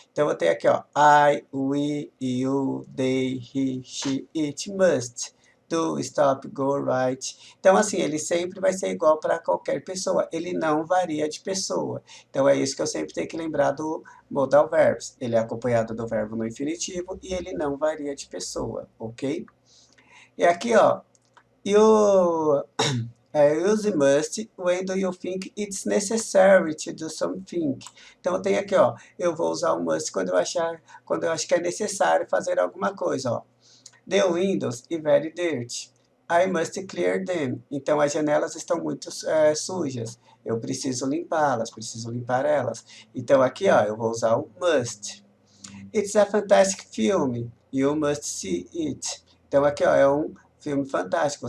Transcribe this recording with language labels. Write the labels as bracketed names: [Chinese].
[Portuguese] Então, eu tenho aqui, ó, I, we, you, they, he, she, it, must. Do, stop, go, right. Então, assim, ele sempre vai ser igual para qualquer pessoa. Ele não varia de pessoa. Então, é isso que eu sempre tenho que lembrar do modal verbs. Ele é acompanhado do verbo no infinitivo e ele não varia de pessoa, ok? [English] E aqui, ó, you use must when do you think it's necessary to do something. [Portuguese] Então, eu tenho aqui, ó, eu vou usar o must quando eu acho que é necessário fazer alguma coisa, ó. [English] The windows are very dirty. I must clear them. [Portuguese] Então, as janelas estão muito sujas. Eu preciso limpá-las, preciso limpar elas. Então, aqui, ó, eu vou usar o must. It's a fantastic film. You must see it. Então, aqui, ó, é um filme fantástico.